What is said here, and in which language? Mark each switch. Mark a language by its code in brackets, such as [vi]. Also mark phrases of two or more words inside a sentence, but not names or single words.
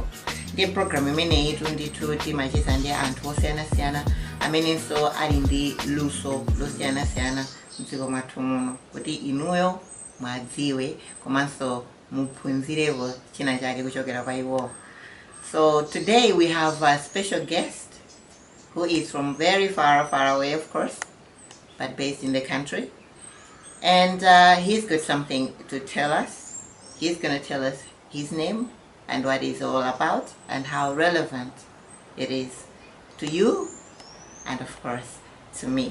[ny] Ndiye program imene itu ndithu timacheza ndi anthu osiyanasiyana amenenso ali ndi luso losiyanasiyana mdziko mwathu muno kuti inuyo mwadziwe komanso muphunzirepo china chake kuchokera kwa iwo. [en] So today we have a special guest who is from very far away, of course, but based in the country. And he's got something to tell us. He's going to tell us his name and what it's all about and how relevant it is to you and of course to me.